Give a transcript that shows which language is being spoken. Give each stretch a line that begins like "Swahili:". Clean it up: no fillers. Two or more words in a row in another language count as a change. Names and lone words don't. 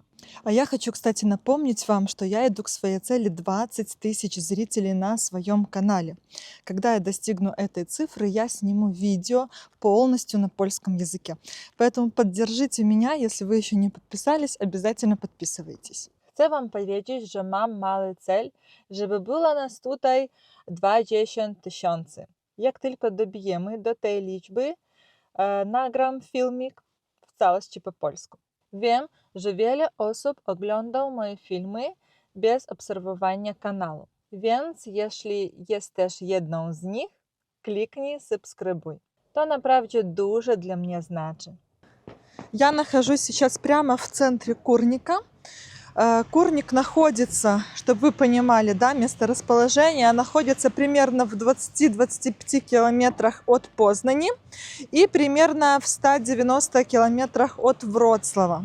Russian: А я хочу, кстати, напомнить вам, что я иду к своей цели 20 тысяч зрителей на своем канале. Когда я достигну этой цифры, я сниму видео полностью на польском языке. Поэтому поддержите меня, если вы еще не подписались, обязательно подписывайтесь.
Polish: Chcę wam powiedzieć, że mam mały cel, żeby było nas tutaj 20 tysięcy. Jak tylko dobijemy do tej liczby, nagram filmik w całości po polsku. Wiem, że wiele osób ogląda moje filmy bez obserwowania kanału. Więc jeśli jesteś jedną z nich, kliknij subskrybuj. To naprawdę dużo
Russian: для меня значит. Я нахожусь сейчас прямо в центре Курника. Курник находится, чтобы вы понимали, да, месторасположение, находится примерно в 20-25 километрах от Познани и примерно в 190 километрах от Вроцлава.